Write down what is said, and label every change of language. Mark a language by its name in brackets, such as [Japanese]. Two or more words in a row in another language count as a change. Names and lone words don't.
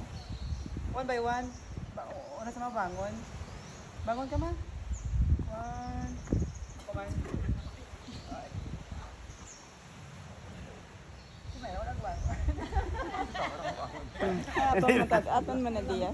[English] One by one. [Hiligaynon] Una sa mga bangon. Bangon ka, ma. [English] One. Come on. [Hiligaynon] Aton man na diya.